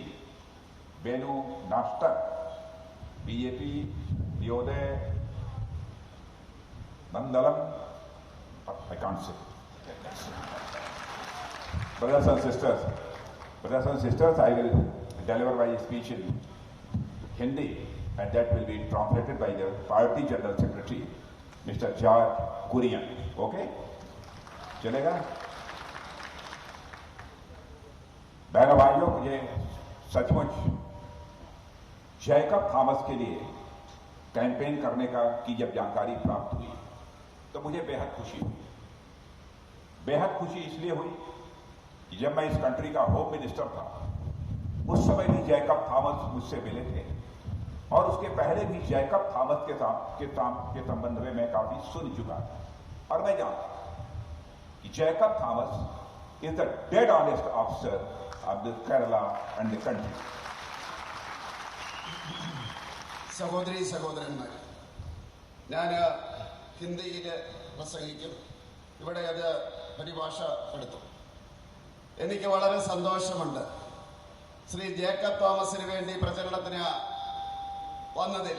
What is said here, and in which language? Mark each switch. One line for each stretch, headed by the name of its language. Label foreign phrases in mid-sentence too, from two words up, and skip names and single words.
English: Benu Nashtar, BJP Yodhe Nandalam, I can't say. Brothers and sisters, I will deliver my speech in Hindi, and that will be translated by the Party General Secretary, Mr. George Kurian. Okay? चलेगा?
Hindi: बहनों भाइयों, मुझे सचमुच जैकब थॉमस के लिए कैंपेन करने की जब जानकारी प्राप्त हुई तो मुझे बेहद खुशी हुई। बेहद खुशी इसलिए हुई कि जब मैं इस कंट्री का
English: home minister
Hindi: था, उस समय भी जैकब थॉमस मुझसे मिले थे और उसके पहले भी जैकब थॉमस के संबंध में मैं काफी सुन चुका था और मैं जानता कि जैकब थॉमस
English: is the dead honest officer of the Kerala and the country.
Malayalam: സഹോദരീ സഹോദരന്മാർ, ഞാൻ ഹിന്ദിയിൽ പ്രസംഗിക്കും. ഇവിടെ അത് പരിഭാഷപ്പെടുത്തും. എനിക്ക് വളരെ സന്തോഷമുണ്ട് ശ്രീ ജേക്കബ് തോമസിന് വേണ്ടി പ്രചരണത്തിന് വന്നതിൽ.